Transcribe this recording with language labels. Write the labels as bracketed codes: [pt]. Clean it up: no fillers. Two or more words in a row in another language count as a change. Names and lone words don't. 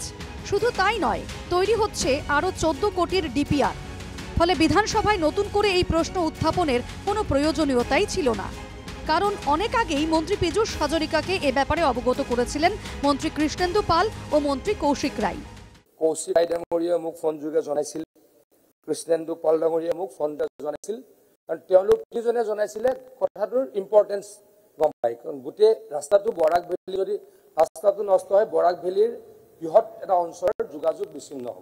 [bn] শুধু তাই নয়, তৈরি হচ্ছে আরও 14 কোটির ডিপিআর। ফলে বিধানসভায় নতুন করে এই প্রশ্ন উত্থাপনের কোনো প্রয়োজনীয়তাই ছিল না, কারণ অনেক আগেই মন্ত্রী পীযূষ হাজরিকাকে এ ব্যাপারে অবগত করেছিলেন মন্ত্রী কৃষ্ণেন্দু পাল ও মন্ত্রী কৌশিক রায়। [as] কৌশিক রায় ডাঙৰীয়া মোক ফোন যোগে জনাইছিল, কৃষ্ণেন্দু পাল ডাঙৰীয়া মোক ফোন জনাইছিল, কাৰণ তেওঁলোক দুজনে জনাইছিলে কথাটোৰ ইম্পৰ্টেঞ্চ গম পায়। কাৰণ গোটেই ৰাস্তাটো বৰাক ভেলী, যদি ৰাস্তাটো নষ্ট হয় বৰাক ভেলীৰ বৃহৎ এটা অঞ্চলৰ যোগাযোগ বিচ্ছিন্ন হ'ব।